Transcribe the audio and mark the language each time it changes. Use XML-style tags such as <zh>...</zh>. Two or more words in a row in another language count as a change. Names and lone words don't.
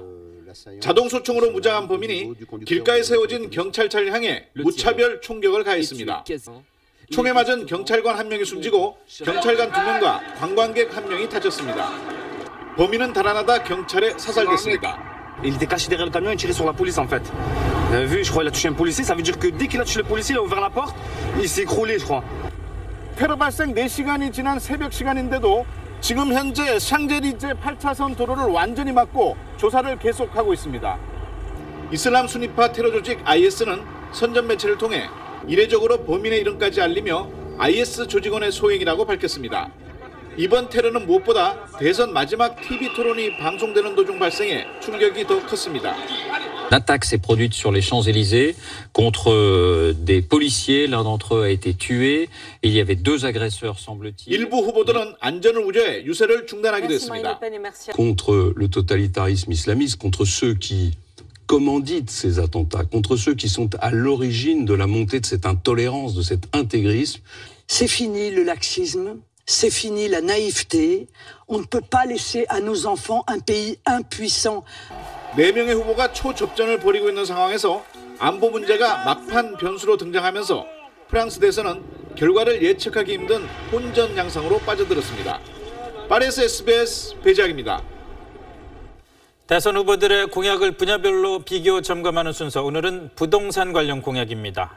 <ko>자동소총으로 무장한 범인이 길가에 세워진 경찰차를 향해 무차별 총격을 가했습니다. 총에 맞은 경찰관 한 명이 숨지고 경찰관 2명과 관광객 1명이 다쳤습니다. 범인은 달아나다 경찰에 사살됐습니다.</ko> <fr>Il était caché derrière le camion et tirait sur la police en fait. Vous avez vu, je crois qu'il a touché un policier. Ça veut dire que dès qu'il a touché le policier, il a ouvert la porte, il s'est écroulé, je crois.</fr> <ko>테러 발생 4시간이 지난 새벽 시간인데도 지금 현재 샹젤리제 8차선 도로를 완전히 막고 조사를 계속하고 있습니다. 이슬람 순위파 테러 조직 IS는 선전 매체를 통해 이례적으로 범인의 이름까지 알리며 IS 조직원의 소행이라고 밝혔습니다. 이번 테러는 무엇보다 대선 마지막 TV 토론이 방송되는 도중 발생해 충격이 더 컸습니다.</ko> <fr>L'attaque s'est produite sur les Champs-Élysées contre des policiers. L'un d'entre eux a été tué. Il y avait 2 agresseurs, semble-t-il.</fr> <ko>일부 후보들은 안전을 우려해 유세를 중단하기도 했습니다.</ko> <fr>Contre le totalitarisme islamiste, contre ceux qui commanditent ces attentats, contre ceux qui sont à l'origine de la montée de cette intolérance, de cet intégrisme. C'est fini le laxisme. C'est fini la naïveté. On ne peut pas laisser à nos enfants un pays impuissant.</fr> <ko>4명의 후보가 초접전을 벌이고 있는 상황에서 안보 문제가 막판 변수로 등장하면서 프랑스 대선은 결과를 예측하기 힘든 혼전 양상으로 빠져들었습니다. 파리에서 SBS 배재학입니다. 대선 후보들의 공약을 분야별로 비교 점검하는 순서, 오늘은 부동산 관련 공약입니다.</ko>